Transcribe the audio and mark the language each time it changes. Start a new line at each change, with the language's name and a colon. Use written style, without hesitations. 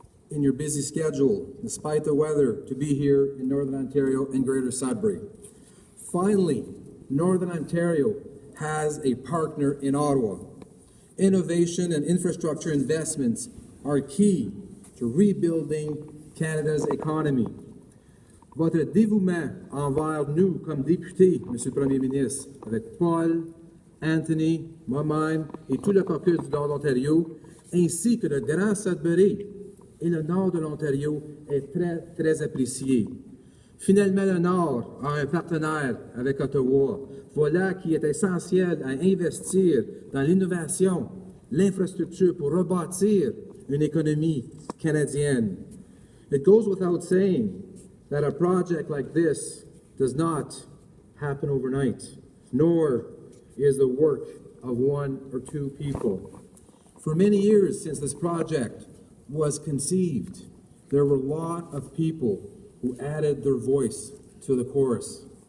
English: in your busy schedule, despite the weather, to be here in Northern Ontario and Greater Sudbury. Finally, Northern Ontario has a partner in Ottawa. Innovation and infrastructure investments are key to rebuilding Canada's economy.
French: Votre dévouement envers nous comme députés, Monsieur le Premier ministre, avec Paul, Anthony, moi-même et tout le caucus du Nord de l'Ontario, ainsi que le Grand Sudbury et le Nord de l'Ontario est très, très apprécié. Finalement, le Nord a un partenaire avec Ottawa. Voilà qui est essentiel à investir dans l'innovation, l'infrastructure pour rebâtir une économie canadienne.
English: It goes without saying that a project like this does not happen overnight, nor is the work of one or two people. For many years since this project was conceived, there were a lot of people who added their voice to the chorus.